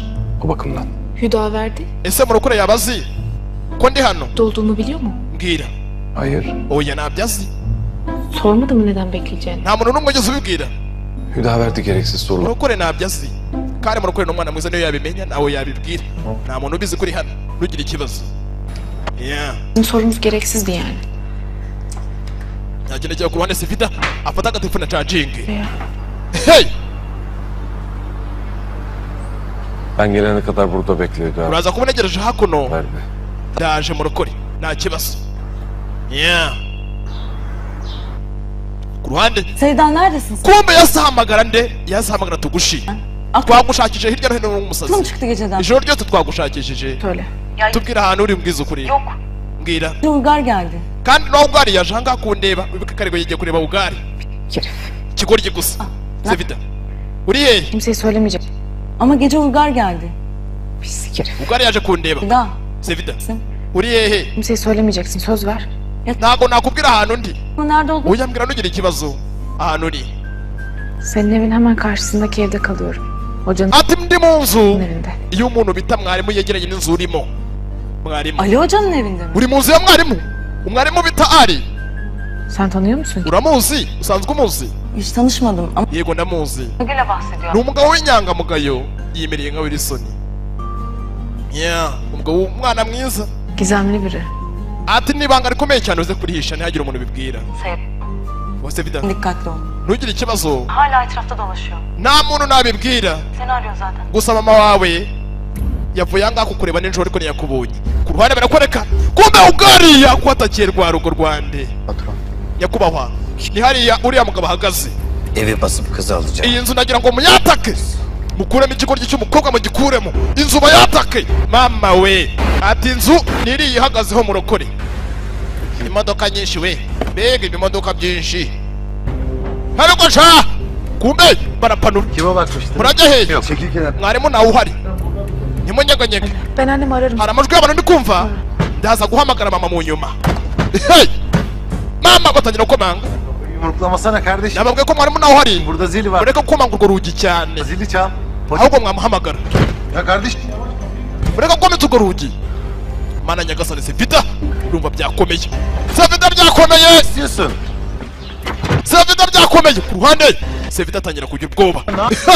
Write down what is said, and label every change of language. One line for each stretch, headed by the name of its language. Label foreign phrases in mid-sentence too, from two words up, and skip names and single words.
Turkish: O bakımdan. Hüda verdi.
Kinyarwanda: ese murokore yaba azi ko ndi hano
Turkish: Olduğumu biliyor mu?
Kinyarwanda: mbwira
Turkish: Hayır.
Kinyarwanda: oya ntabyo azi
Turkish: Sormadı mı neden bekleyeceğini?
Kinyarwanda: nta muntu n'umwe ugeze ubibwira
Turkish: Hüda verdi gereksiz sorular.
Kinyarwanda: murokore ntabyo azi kandi murokore ni umwana mwiza niyo yabimenya nawe yabibwira nta muntu ubizi kuri hano ntugire ikibazo yeah
Turkish: Bizim sorumuz gereksizdi yani.
Kinyarwanda: nta kintu kiba ku ruhande Sevida afata agatelefone acajinge
Turkish: Ya. hey Ben gelene kadar burada bekliyordu abi.
Kinyarwanda: uraza kuba unegereje hakuno.
Turkish: Ver be.
Kinyarwanda: Ndaje murokore nta kibazo. Yeah. Ku ruhande
Turkish: Sevda neredesin sen?
Kinyarwanda: kumbe yasahamagara nde yasahamagara tugushi twagushakije hirya no hino n'umusazi
Turkish: Aklım çıktı geceden.
Kinyarwanda: ijoro ryose twagushakishije
Turkish: Söyle.
Kinyarwanda: tubwira ahantu uri mbwiza ukuri
Turkish: Yok.
Kinyarwanda: mbwira
Turkish: Bir Uygar geldi.
Kinyarwanda: kandi nawe ubwari yaje ahangaha kundeba wibuke karego yagiye kureba ubwari
Turkish: Herif.
Kinyarwanda: ikigoryi gusa ne- Sevida uri hehe
Turkish: Kimseye söylemeyecek. Ama gece Uygar geldi. Pislik herif.
Kinyarwanda: ubwari yaje kundeba
Turkish: Sevda.
Kinyarwanda: Sevida
Turkish: Sen.
Kinyarwanda: uri hehe
Turkish: Kimseye söylemeyeceksin. Söz ver.
Kinyarwanda: ntago nakubwira ahantu ndi
Turkish: Nerede olduğunu
Kinyarwanda: oya mbwira ntugire ikibazo ahantu uri
Turkish: Senin evin hemen karşısındaki evde kalıyorum. Hocanın
Kinyarwanda: ati ndi mu nzu
Turkish: evinde.
Kinyarwanda: iyo umuntu bita mwarimu yegeranye n'inzu urimo mwarimu
Turkish: Ali Hoca'nın evinde mi?
Kinyarwanda: uri mu nzu ya mwarimu umwarimu bita Ari
Turkish: Sen tanıyor musun?
Kinyarwanda: uramuzi usanzwe umuzi
Turkish: Hiç tanışmadım ama
Kinyarwanda: yego ndamuzi
Turkish: Gül'e bahsediyor.
Kinyarwanda: ni umugabo w'inyangamugayo yimereye nka Wilson yeah umugabo w'umwana mwiza
Turkish: Gizemli biri.
Kinyarwanda: ati n'ibanga rikomeye cyane uze kurihisha ntihagire umuntu bibwira bose vida
Turkish: Dikkatli ol.
Kinyarwanda: ntugire ikibazo
Turkish: Hala etrafta dolaşıyor.
Kinyarwanda: nta muntu nabibwira
Turkish: Seni arıyor zaten.
Kinyarwanda: gusa mama wawe yavuye ahangaha kukureba nijoro ariko ntiyakubonye ku ruhande barakwereka kumbe ugari yakwatakiye rwa rugo rwande
Turkish: Patron.
Kinyarwanda: nyakubahwa ni hariya uriya mugabo ahagaze
Turkish: Evi basıp kızı alacağım.
Kinyarwanda: iyi nzu nagira ngo muyatake mukuremo ikigoryi cy'umukobwa mugikuremo inzu bayatake mama we ati inzu niriya ihagazeho murokore imodoka nyinshi we mbega ibimodoka byinshi ariko sha kumbe barapanura
Turkish: Kime bakmıştın?
Kinyarwanda: murajya hehe
Turkish: Çekil kenara.
Kinyarwanda: mwarimu nawe uhari ntimunyeganyege
Turkish: Ben annemi ararım.
Kinyarwanda: hari amajwi y'abantu ndi kumva ndaza guhamagara mama mu nyuma hey! mama batangira gukomanga
Turkish: Yumruklamasana kardeşim.
Kinyarwanda: nababwiye ko mwarimu nawe uhari
Turkish: Burada zili var.
Kinyarwanda: mureke gukomanga urwo rugi cyane
Turkish: Zili çal.
Kinyarwanda: ahubwo mwamuhamagara
Turkish: Ya kardeşim.
Kinyarwanda: mureke gukomeza urwo rugi mana nyagasani Sevida urumva byakomeye Sevida byakomeye
Turkish: İstiyorsun.
Kinyarwanda: Sevida byakomeye ku ruhande Sevida atangira kugira ubwoba Hey!